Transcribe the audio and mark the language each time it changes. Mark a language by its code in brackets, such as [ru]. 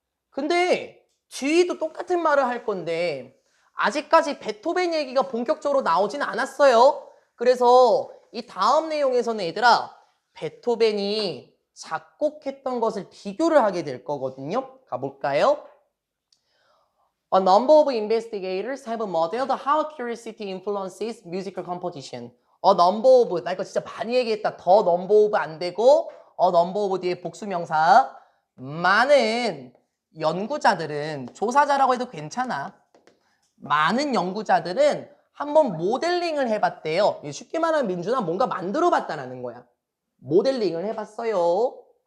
[ko] 근데 뒤도 똑같은 말을 할 건데 아직까지 베토벤 얘기가 본격적으로 나오진 않았어요. 그래서 이 다음 내용에서는 얘들아 베토벤이 작곡했던 것을 비교를 하게 될 거거든요. 가볼까요? [en] A number of investigators have modeled how curiosity influences musical composition. A number of, [ko] 나 이거 진짜 많이 얘기했다. 더 number of 안 되고 [en] a number of [ko] 뒤에 복수명사. 많은 연구자들은, 조사자라고 해도 괜찮아. 많은 연구자들은 한번 모델링을 해봤대요. 쉽게 말하면 민준아 뭔가 만들어봤다는 거야. 모델링을 해봤어요.